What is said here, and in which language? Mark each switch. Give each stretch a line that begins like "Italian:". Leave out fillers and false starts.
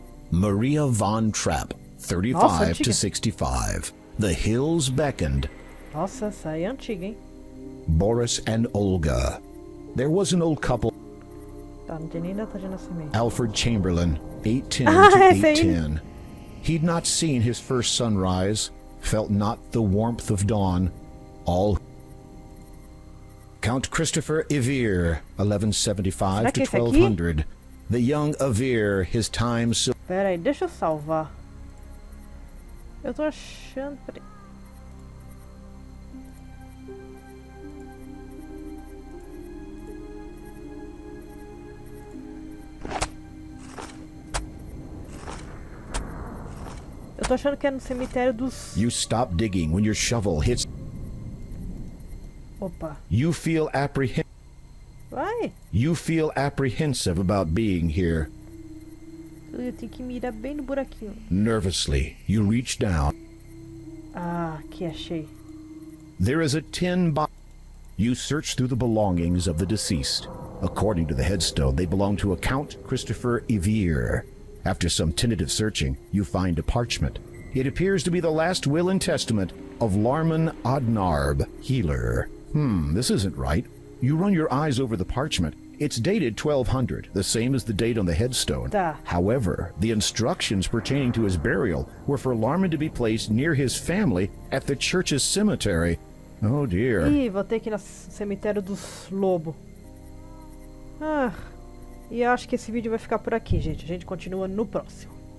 English: Maria Von Trapp. 35
Portuguese: Nossa, to antiga.
English: 65. The Hills Beckoned.
Portuguese: Nossa, essa aí é antiga, hein?
English: Boris and Olga. There was an old couple.
Portuguese: Tá, não tem nem data de nascimento.
English: Alfred Chamberlain, 810
Portuguese: Ah, to esse aí. 810.
English: He'd not seen his first sunrise, felt not the warmth of dawn. All Count Christopher Evere, 1175
Portuguese: Será que esse aqui? 1200.
English: The young Evere, his time so
Portuguese: Pera aí, deixa eu salvar. Eu tô achando... Peraí. Eu tô achando que é no cemitério dos...
English: you stop digging when your shovel hits.
Portuguese: Opa.
English: You feel
Portuguese: Vai.
English: apprehensive about being here.
Portuguese: Eu tenho que mirar bem no buraquinho.
English: Nervously, you reach down.
Portuguese: Ah, aqui achei.
English: There is a tin box. You search through the belongings of the deceased. According to the headstone, they belong to a Count Christopher Evere. After some tentative searching, you find a parchment. It appears to be the last will and testament of Larman Odnarb, healer. This isn't right. You run your eyes over the parchment. It's dated 1200, the same as the date on the headstone.
Portuguese: Tá.
English: However, the instructions pertaining to his burial were for Larman to be placed near his family at the church's cemetery. Oh dear.
Portuguese: Ih, vou ter que ir no cemitério dos lobos. Ah, e eu acho que esse vídeo vai ficar por aqui, gente. A gente continua no próximo.